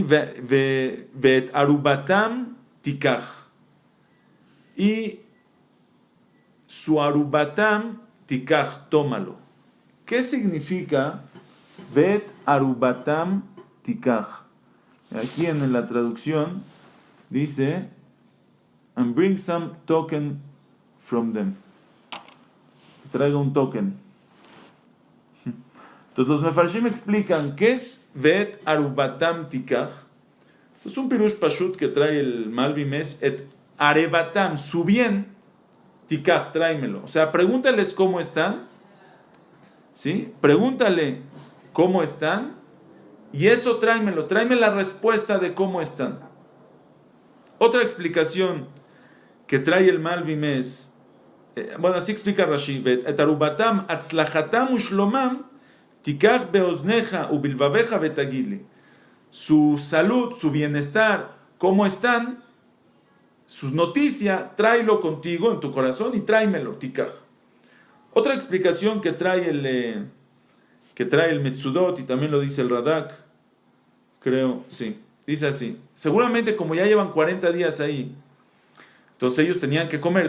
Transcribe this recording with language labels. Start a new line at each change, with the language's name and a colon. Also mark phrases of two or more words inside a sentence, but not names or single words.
Hebrew: ואת ערבתם תקח,
Spanish: y su
Hebrew: ערבתם תקח, tómalo.
Spanish: ¿Qué significa
Hebrew: ואת ערבתם תקח.
Spanish: Aquí en la traducción dice,
English: and bring some token from them.
Spanish: Traiga un token. Entonces los mefarshim explican qué es
Hebrew: ואת ערבתם תקח.
Spanish: Es un
Hebrew: פירוש פשוט
Spanish: que trae el Malbim es
Hebrew: את ערבתם,
Spanish: su bien, tikach, tráemelo. O sea, pregúntales cómo están, ¿sí? Pregúntale cómo están y eso tráemelo, tráeme la respuesta de cómo están. Otra explicación que trae el Malbim es, bueno, así explica Rashi,
Hebrew: את ערבתם הצלחתם ושלומם תקח באזניך ובלבבך ותגידלי.
Spanish: Su salud, su bienestar, cómo están, sus noticias, tráelo contigo en tu corazón y tráemelo, tikach. Otra explicación que trae el Metzudot y también lo dice el Radak, creo, sí, dice así, seguramente como ya llevan 40 días ahí, entonces ellos tenían que comer.